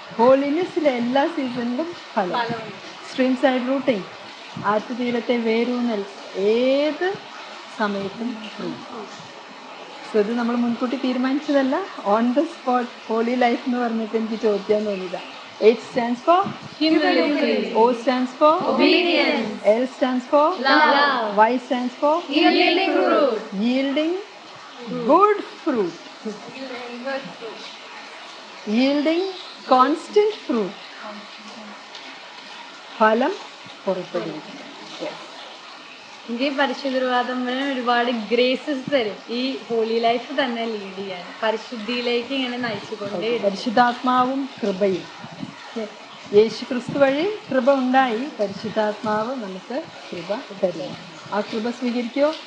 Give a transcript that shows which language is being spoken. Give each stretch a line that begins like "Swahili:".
Malayalam: ഹോളിനെസ്സിലെ എല്ലാ സീസണിലും ഫലം.
English: stream side rooting,
Malayalam: ആറ്റുതീരത്തെ വേരൂന്നൽ, ഏത് സമയത്തും ഫ്രൂട്ട്. സോ ഇത് നമ്മൾ മുൻകൂട്ടി തീരുമാനിച്ചതല്ല,
English: on the spot
Malayalam: holy life എന്ന് പറഞ്ഞിട്ട് എനിക്ക് ചോദിക്കാൻ തോന്നിയതാണ്.
English: H stands for humility, O stands for obedience, L stands for love, Y stands for yielding fruit. Yielding good fruit. Yielding constant fruit.
Malayalam: ഫലം പുറപ്പെടുവിക്കും. എനിക്ക് ഈ പരിശുദ്ധ തമ്പുരാൻ ഒരുപാട് ഗ്രേസസ് തരും ഈ ഹോളി ലൈഫ് തന്നെ ലീഡ് ചെയ്യാൻ, പരിശുദ്ധിയിലേക്ക് ഇങ്ങനെ നയിച്ചുകൊണ്ടേ. പരിശുദ്ധാത്മാവും കൃപയും. യേശു ക്രിസ്തു വഴി കൃപ ഉണ്ടായി, പരിശുദ്ധാത്മാവ് നമുക്ക് കൃപ തരും. ആ കൃപ സ്വീകരിക്കോ?